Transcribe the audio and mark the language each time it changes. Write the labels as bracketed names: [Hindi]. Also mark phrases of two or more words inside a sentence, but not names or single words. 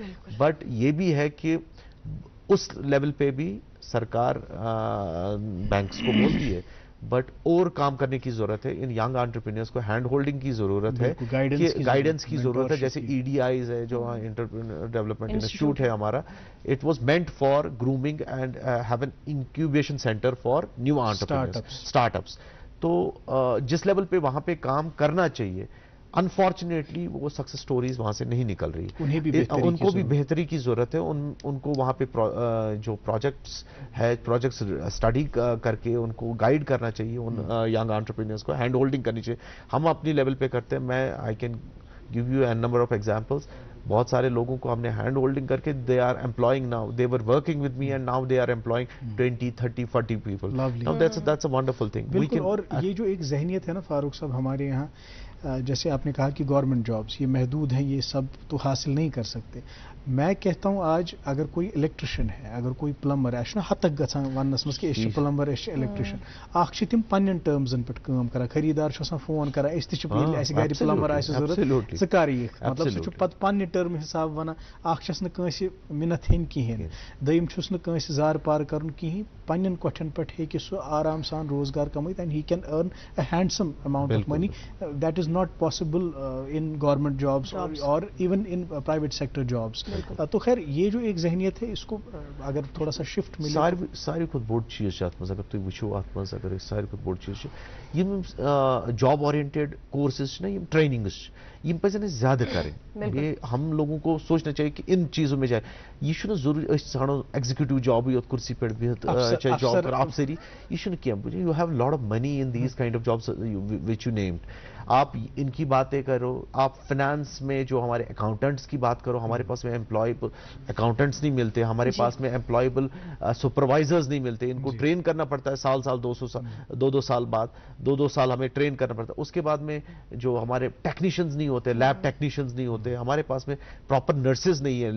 [Urdu] بٹ یہ بھی ہے کہ اس لیول پہ بھی سرکار بینکس کو بولتی ہے, بٹ اور کام کرنے کی ضرورت ہے. ان [English] young entrepreneurs [Urdu] کو [English] hand holding [Urdu] کی ضرورت ہے, گائیڈنس کی ضرورت ہے. جیسے EDIs ہے جو [English] entrepreneur development institute [Urdu] ہے ہمارا, [English] It was meant for grooming and have an incubation centre for new entrepreneurs, startups. [Urdu] تو جس لیول پہ وہاں پہ کام کرنا چاہیے, انفارچونیٹلی وہ [English] success stories [Urdu] وہاں سے نہیں نکل رہی. ان کو بھی بہتری کی ضرورت ہے. ان کو وہاں پہ جو پروجیکٹس ہے, [English] projects study [Urdu] کر کے ان کو گائیڈ کرنا چاہیے. ان [English] young entrepreneurs [Urdu] کو [English] hand holding [Urdu] کرنی چاہیے. ہم اپنی لیول پہ کرتے ہیں. میں [English] I can give you a number of examples. [Urdu] بہت سارے لوگوں کو ہم نے ہینڈ ہولڈنگ کر کے [English] they are employing now, they were working with me and now they are employing 20, 30, 40 people. Now that's a wonderful thing. [Urdu] بالکل. اور یہ جو ایک ذہنیت ہے نا فاروق صاحب ہمارے یہاں, جیسے آپ نے کہا کہ [English] government jobs [Urdu] یہ محدود ہیں, یہ سب تو حاصل نہیں کر سکتے. میں کہتا ہوں آج اگر کوئی الیکٹریشن ہے, اگر کوئی پلمبر ہے, [Kashmiri] نا حد تک گژھان ونس مز کہ [English] plumber electrician, [Kashmiri] اخ تم پنن ٹرمزن پہ کام کران. خریدار فون کران اس تہ گھر پلمبر آسہ ضرورت ژٕ کر یہ, مطلب سہ پتہ پنہ ٹرم حساب ونان. اخ چھس نہ کٲنٛسہِ مِنت ہیٚنۍ کِہیٖنۍ, دوٚیِم چھُس نہٕ کٲنٛسہِ زار پار کرُن کِہیٖنۍ. پننٮ۪ن کۄٹھٮ۪ن پٮ۪ٹھ ہیٚکہِ سُہ آرام سان روزگار کمٲیِتھ [English] and he can earn a handsome amount of money. That is not possible in government jobs or even in private sector jobs. [Urdu] تو خیر یہ جو ایک ذہنیت ہے اس کو اگر تھوڑا سا شفٹ ملے. [Kashmiri] ساروی کھۄتہٕ بوٚڑ چیٖز چھُ اَتھ منٛز, اگر تُہۍ وٕچھو اَتھ منٛز اگر أسۍ ساروی کھۄتہٕ بوٚڑ چیٖز چھُ یِم [English] job oriented courses [Kashmiri] چھِ نا, یِم ٹریننگز چھِ, یِم پَزن اَسہِ زیادٕ کَرٕنۍ. [Urdu] یہ ہم لوگوں کو سوچنا چاہیے کہ ان چیزوں میں جائے. [Kashmiri] یہ چھُنہٕ ضروٗری أسۍ ژھانڈو ایگزیکیوٹیو جابٕے یوت کُرسی پٮ۪ٹھ بِہِتھ چاہے جاب کر افسری, یہ چھُنہٕ کینٛہہ. [English] You have lot of money in these kind of jobs which you named. [Urdu] آپ ان کی باتیں کرو, آپ فائنانس میں جو ہمارے اکاؤنٹنٹس کی بات کرو, ہمارے پاس میں [English] employable accountants [Urdu] نہیں ملتے, ہمارے پاس میں [English] employable supervisors [Urdu] نہیں ملتے. ان کو ٹرین کرنا پڑتا ہے سال 2 سال بعد, 2 سال ہمیں ٹرین کرنا پڑتا ہے. اس کے بعد میں جو ہمارے ٹیکنیشینز نہیں ہوتے, [English] lab technicians [Urdu] نہیں ہوتے, ہمارے پاس میں [English] proper nurses [Urdu] نہیں ہے.